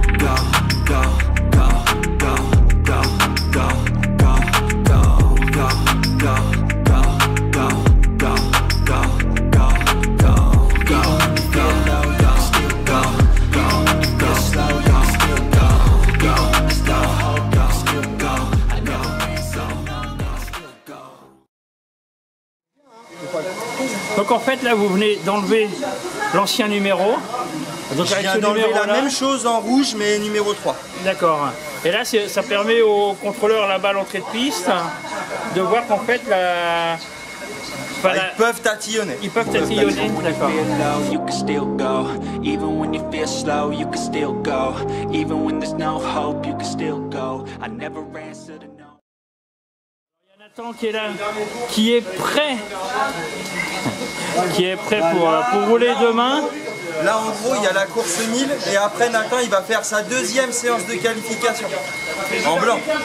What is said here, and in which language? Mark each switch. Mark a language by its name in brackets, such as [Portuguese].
[English] Go, go, go, go, go, go, go, go, go, go, go, go, go, go, go, go, go. Even when you feel low, you can still go. Even when you feel slow, you can still go. Even when there's no hope, you can still go. I never answer to no, man, I still go. [French] Donc en fait là vous venez d'enlever l'ancien numéro Donc je avec viens ce d'enlever numéro la même chose en rouge, mais numéro 3. D'accord. Et là, ça permet aux contrôleurs là-bas à l'entrée de piste de voir qu'en fait, Ils peuvent tatillonner. Ils peuvent tatillonner, d'accord. [English] You can still go, even when you feel slow, you can still go, even when there's no hope, you can still go. I never answer to no. [French] Il y a Nathan qui est là, qui est prêt pour rouler demain. Là, en gros, il y a la course 1000 et après, Nathan, il va faire sa deuxième séance de qualification en blanc.